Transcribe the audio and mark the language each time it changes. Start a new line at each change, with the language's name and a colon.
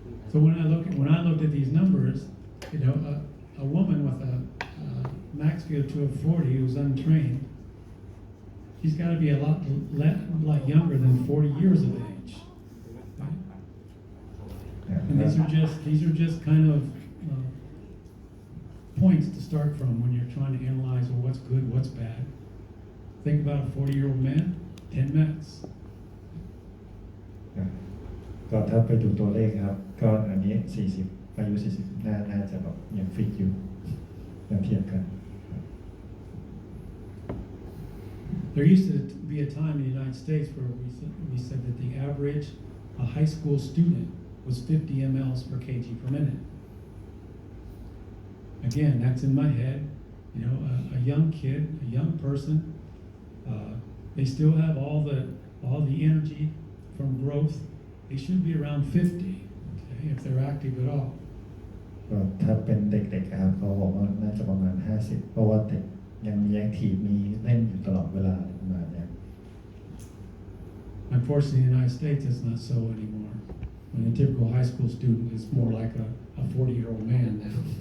English: So when I looked at these numbers, you know, a woman with a max VO2 of 40 who's untrained, she's got to be a lot younger than 40 years of age. Right? And these are just kind of points to start from when you're trying to analyze well, what's good, what's bad. Think about a 40-year-old man, 10 METs.
Thai: ก็ถ้าไปดูตัวเลขครับก็อันนี้40อายุ40น่าจะแบบยังฟิตอยู่เทียบกัน
English: There used to be a time in the United States where we said that the average a high school student was 50 mLs per kg per minute. Again, that's in my head. You know, a young kid, a young person, they still have all the energy from growth. They should be around 50, okay, if they're active at all.
Thai: ก็ถ้าเป็นเด็กๆครับเขาบอกว่าน่าจะประมาณ50เพราะว่าเด็กยังมีแอคทีฟมีเล่นอยู่ตลอดเวลาประมาณนี้
English: Unfortunately, in the United States, it's not so anymore. When a typical high school student is more like a 40-year-old man now.